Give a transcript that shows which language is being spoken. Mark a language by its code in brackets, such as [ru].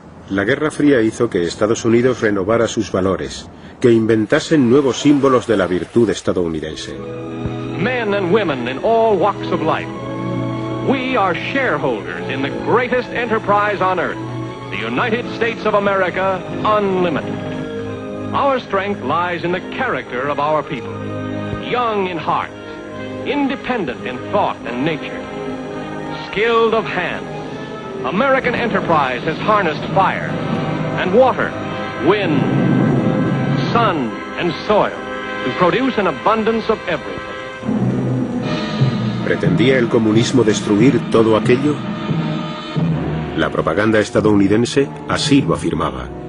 [es] La Guerra Fría hizo que Estados Unidos renovara sus valores, que inventasen nuevos símbolos de la virtud estadounidense. [en] Men and women in all walks of life. We are shareholders in the greatest enterprise on earth, the United States of America, unlimited. Our strength lies in the character of our people, young in heart, independent in thought and nature, skilled of hand. American enterprise has harnessed fire and water, wind, sun and soil to produce an abundance of everything. [es] ¿Pretendía el comunismo destruir todo aquello? La propaganda estadounidense así lo afirmaba.